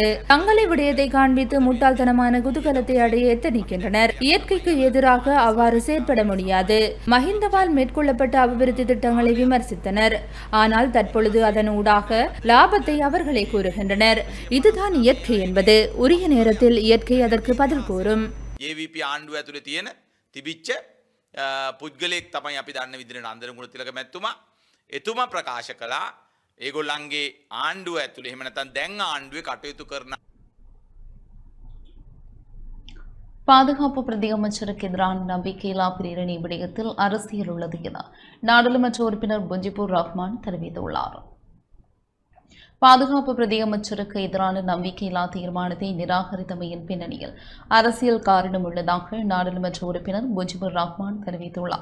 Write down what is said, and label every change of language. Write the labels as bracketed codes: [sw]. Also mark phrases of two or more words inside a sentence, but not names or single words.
[ta] தங்களை விடயத்தை காண்பித்து முட்டாள்தனமான குதூகலத்தை அடைய எத்தனிக்கின்றனர். இயற்கைக்கு எதிராக அவ்வாறு செயற்பட முடியாது. மஹிந்தவால் மேற்கொள்ளப்பட்ட அபிவிருத்தி திட்டங்களை விமர்சித்தனர். ஆனால் தற்பொழுது அதன் ஊடாக லாபத்தை அவர்களே கூறுகின்றனர். இதுதான் இயற்கை என்பது. உரிய நேரத்தில் இயற்கை அதற்கு பதில் கூறும். [si] JVP ආණ්ඩුව ඇතුලේ තියෙන තිබිච්ච පුද්ගලයෙක් තමයි අපි දන්න විදිහට නන්දන ගුණතිලක මැතිතුමා. එතුමා ප්‍රකාශ කළා ඒගොල්ලන්ගේ ආණ්ඩුව ඇතුලේ එහෙම නැත්නම් දැන් ආණ්ඩුවේ කටයුතු කරන [ta] பாதுகாப்பு பிரதி அமைச்சருக்கு எதிரான நம்பிக்கையில்லா பிரேரணை விடயத்தில் அரசியல் உள்ளது என நாடாளுமன்ற உறுப்பினர் முஜிபுர் ரஹ்மான் தெரிவித்துள்ளார். பாதுகாப்பு பிரதி அமைச்சருக்கு எதிரான நம்பிக்கையில்லா தீர்மானத்தை நிராகரித்தமையின் பின்னணியில் அரசியல் காரணம் உள்ளதாக நாடாளுமன்ற உறுப்பினர் முஜிபுர் ரஹ்மான் தெரிவித்துள்ளார்.